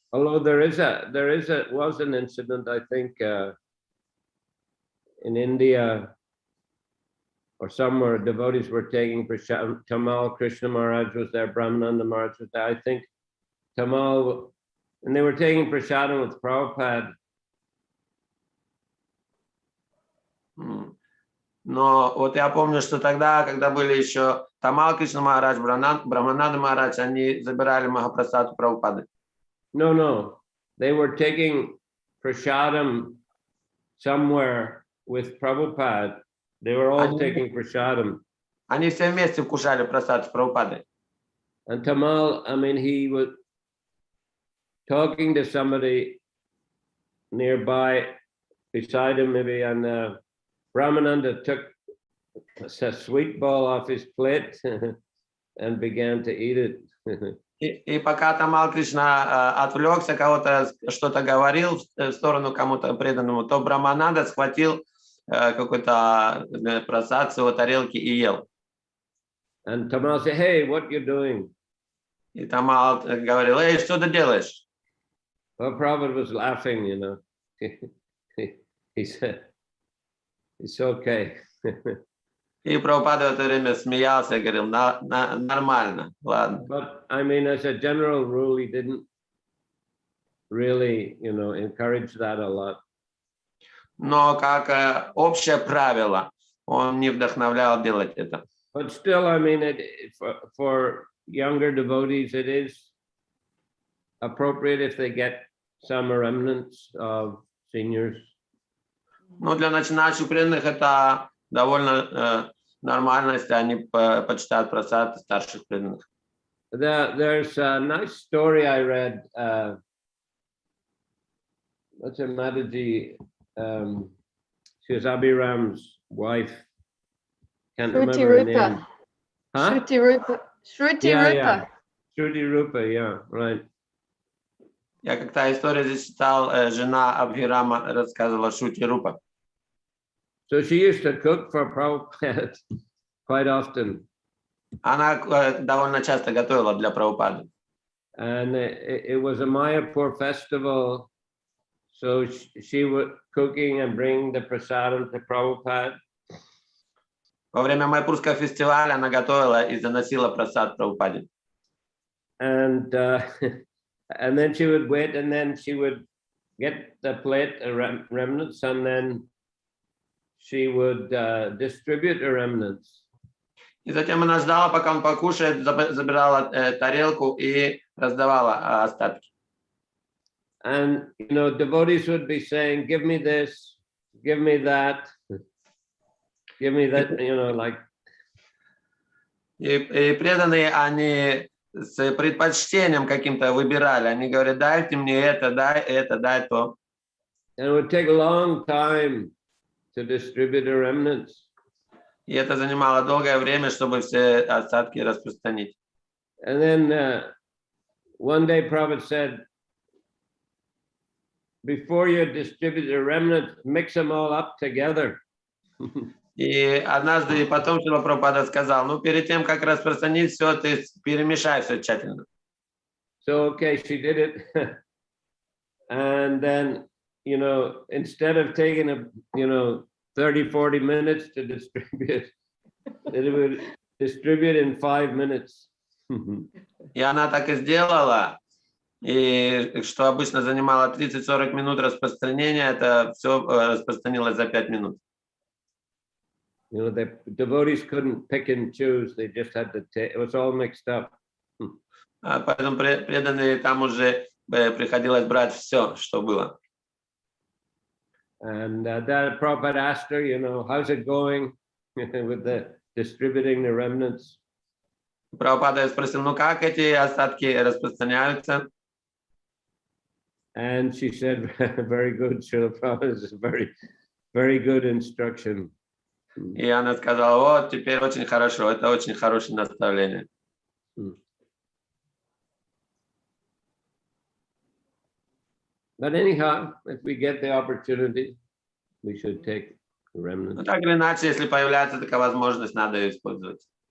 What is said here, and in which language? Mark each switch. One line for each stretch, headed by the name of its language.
English: Although was an incident, I think, in India or somewhere, devotees were taking prasadam. Tamal Krishna Maharaj was there, Brahmananda Maharaj was there. I think Tamal, and they were taking prasadam with Prabhupada.
Russian: Но вот я помню, что тогда, когда были еще Тамал Кришна Махарадж, Брахмананда Махарадж, они забирали Махапрасад у Прабхупады.
English: No. They were taking prasadam somewhere with Prabhupada. They were all taking prasadam.
Russian: Они все вместе вкушали просад с Прабхупадой.
English: And Tamal, I mean, he was talking to somebody nearby beside him maybe, and Brahmananda took a sweet ball off his plate and began to eat it.
Russian: И пока Тамал Кришна отвлекся, кого-то что-то говорил в сторону кому-то преданному, то Брахмананда схватил какой-то просад с его тарелки и ел.
English: And Tamal said, "Hey, what you doing?"
Russian: И Тамал говорил: "Эй, что ты делаешь?"
English: Well, Prabhupada was laughing, He said, "It's okay."
Russian: И Прабхупада в это время смеялся и говорил: нормально, ладно.
English: But I mean, as a general rule, he didn't really, encourage that a lot.
Russian: Но как общее правило, он не вдохновлял делать это.
English: But still, I mean, for younger devotees, it is appropriate if they get some remnants of seniors.
Russian: Но для начинающих преданных это довольно нормально, если они почитают просад старших преданных.
English: There's a nice story I read. What's her Mataji? She was Abhiram's wife. Can't remember her name. Huh? Shruti Rupa. Yeah. Shruti Rupa, yeah, right.
Russian: Я как-то историю здесь читал, жена Абхирама рассказывала Шрути Рупа.
English: So she used to cook for Prabhupada quite often.
Russian: Она довольно часто готовила для Прабхупады.
English: And it was a Mayapur festival, so she was cooking and bringing the prasadam to Prabhupada.
Russian: Во время Майпурского фестиваля она готовила и заносила просад Прабхупаде.
English: And then she would wait, and then she would get the plate remnants, and then she would distribute the remnants.
Russian: И затем она ждала, пока он покушает, забирала тарелку и раздавала остатки.
English: And devotees would be saying, "Give me this, give me that, give me that," like.
Russian: И преданные, они с предпочтением каким-то выбирали. Они говорят, дайте мне это, дай то.
English: And it would take a long time to distribute the remnants.
Russian: И это занимало долгое время, чтобы все остатки распространить.
English: And then one day Prabhupada said, before you distribute the remnants, mix them all up together.
Russian: И однажды потом Шрила Прабхупада сказал, ну перед тем, как распространить все, ты перемешай все тщательно.
English: So, okay, she did it. And then, you know, instead of taking 30, 40 minutes to distribute, it would distribute in 5 minutes.
Russian: И она так и сделала. И что обычно занимало 30-40 минут распространения, это все распространилось за 5 минут.
English: You know, the devotees couldn't pick and choose. They just had to take, it was all mixed up.
Russian: Поэтому преданные там уже приходилось брать все, что было.
English: And that Prabhupada asked her, you know, how's it going with the distributing the remnants?
Russian: Прабхупада спросил, ну как эти остатки распространяются?
English: And she said, very good, Srila Prabhupada, this is very, very good instruction.
Russian: И она сказала, вот, теперь очень хорошо, это очень хорошее наставление.
English: But anyhow, if we get the opportunity, we should take the remnants.
Russian: Ну так или иначе, если появляется такая возможность, надо ее использовать.